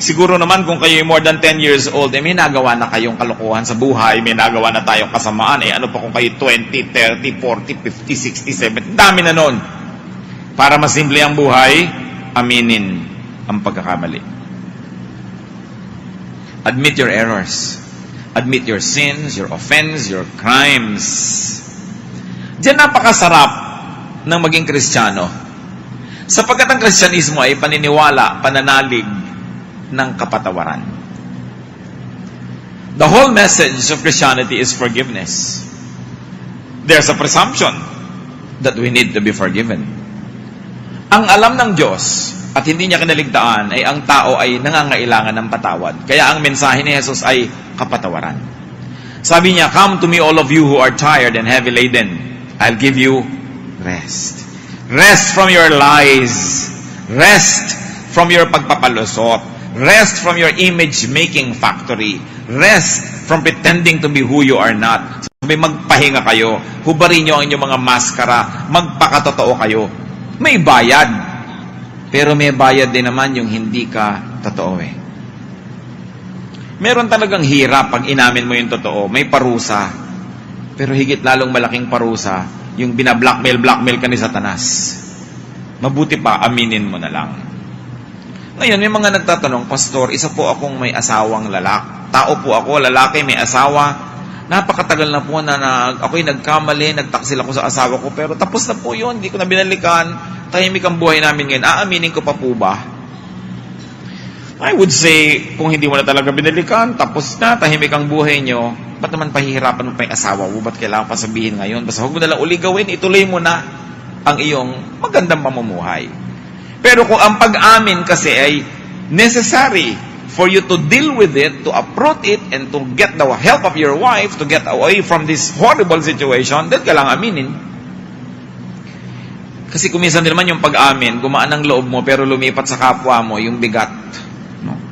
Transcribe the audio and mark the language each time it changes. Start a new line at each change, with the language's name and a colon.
Filipino: Siguro naman kung kayo
English: more than 10 years old,
Filipino: may nagawa na kayong kalokohan sa buhay, may nagawa na tayong kasamaan, ano pa kung kayo 20, 30, 40, 50, 60, 70, dami na nun. Para masimple ang buhay, aminin ang pagkakamali.
English: Admit your errors. Admit your sins, your offense, your crimes.
Filipino: Diyan napakasarap ng maging Kristiyano. Sapagkat ang Kristyanismo ay paniniwala, pananalig ng kapatawaran.
English: The whole message of Christianity is forgiveness. There's a presumption that we need to be forgiven.
Filipino: Ang alam ng Diyos at hindi niya kinaligtaan ay ang tao ay nangangailangan ng patawad. Kaya ang mensahe ni Jesus ay kapatawaran. Sabi niya,
English: "Come to me all of you who are tired and heavy laden. I'll give you rest." Rest from your lies. Rest from your pagpapalusot. Rest from your image-making factory. Rest from pretending to be who you are not.
Filipino: Sabi, magpahinga kayo. Hubarin niyo ang inyong mga maskara. Magpakatotoo kayo. May bayad. Pero may bayad din naman yung hindi ka totoo eh. Meron talagang hirap pag inamin mo yung totoo. May parusa. Pero higit lalong malaking parusa yung blackmail ka ni Satanas. Mabuti pa, aminin mo na lang. Ngayon, may mga nagtatanong, Pastor, isa po akong may asawang tao po ako, lalaki, may asawa. Napakatagal na po na ako'y nagkamali, nagtaksil ako sa asawa ko, pero tapos na po yun, hindi ko na binalikan, tahimik ang buhay namin ngayon. Aaminin ko pa po ba?
English: I would say,
Filipino: kung hindi mo na talaga binalikan, tapos na, tahimik ang buhay nyo, ba't naman pahihirapan mo pa yung asawa mo? Ba't kailangan pa sabihin ngayon? Basta huwag mo nalang uli gawin, ituloy mo na ang iyong magandang pamumuhay. Pero kung ang pag-amin kasi ay
English: necessary for you to deal with it, to uproot it, and to get the help of your wife, to get away from this horrible situation, then
Filipino: kailangan aminin. Kasi kung minsan din naman yung pag-amin, gumaan ang loob mo, pero lumipat sa kapwa mo yung bigat. No?